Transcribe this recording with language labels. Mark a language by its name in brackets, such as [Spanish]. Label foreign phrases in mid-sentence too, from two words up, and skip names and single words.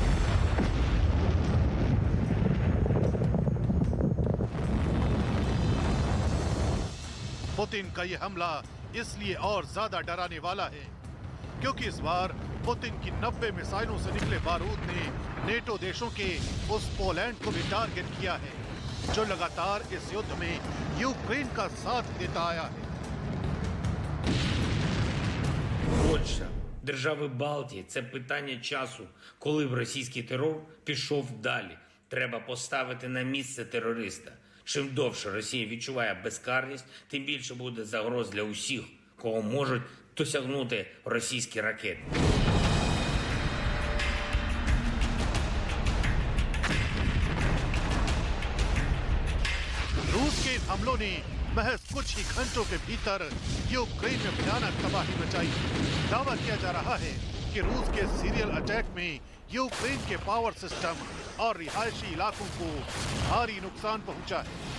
[Hindi] पुतिन का यह हमला इसलिए और ज्यादा डराने वाला है क्योंकि इस बार पुतिन की 90 मिसाइलों से निकले बारूद ने नेटो देशों के उस पोलैंड को भी टारगेट किया है जो लगातार इस युद्ध में यूक्रेन का साथ देता आया है। [Ukrainian] Польща, держави Балтії – це питання часу, коли б російський терор пішов далі. Треба поставити на місце терориста. Чим довше Росія відчуває безкарність, тим більше буде загроз для усіх, кого можуть досягнути російські ракети. [Hindi] रूस के इन हमलों ने महज कुछ ही घंटों के भीतर यूक्रेन में भयानक तबाही मचाई। दावा किया जा रहा है कि रूस के [English] serial attack [Hindi] में यूक्रेन के [English] power system [Hindi] और रिहायशी इलाकों को भारी नुकसान पहुंचा है।